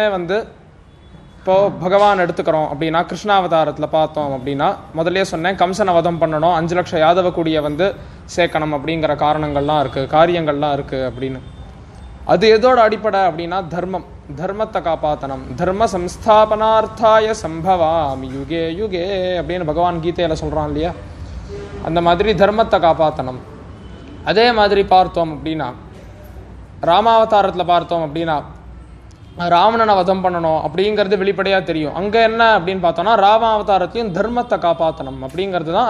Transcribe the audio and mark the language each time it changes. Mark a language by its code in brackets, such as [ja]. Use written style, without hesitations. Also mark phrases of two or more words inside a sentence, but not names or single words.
[ta] வந்து இப்போது பகவான் எடுத்துக்கிறோம் அப்படின்னா கிருஷ்ணாவதாரத்தில் பார்த்தோம் அப்படின்னா முதல்ல சொன்னேன், கம்சனை வதம் பண்ணணும், 5 லட்சம் யாதவ கூடிய வந்து சேர்க்கணும் அப்படிங்கிற காரணங்கள்லாம் இருக்குது, காரியங்கள்லாம் இருக்குது அப்படின்னு. அது எதோட அடிப்படை அப்படின்னா தர்மம். தர்மத்தை காப்பாற்றணும். [sa] धर्म संस्थापनार्थाय संभवामि युगे युगे [ta] அப்படின்னு பகவான் கீதையில் சொல்கிறான் இல்லையா? அந்த மாதிரி தர்மத்தை காப்பாற்றணும். அதே மாதிரி பார்த்தோம் அப்படின்னா ராமாவதாரத்தில் பார்த்தோம் அப்படின்னா ராவணனை வதம் பண்ணணும் அப்படிங்கிறது வெளிப்படையாக தெரியும். அங்கே என்ன அப்படின்னு பார்த்தோம்னா ராமாவதாரத்தையும் தர்மத்தை காப்பாற்றணும் அப்படிங்கிறது தான்.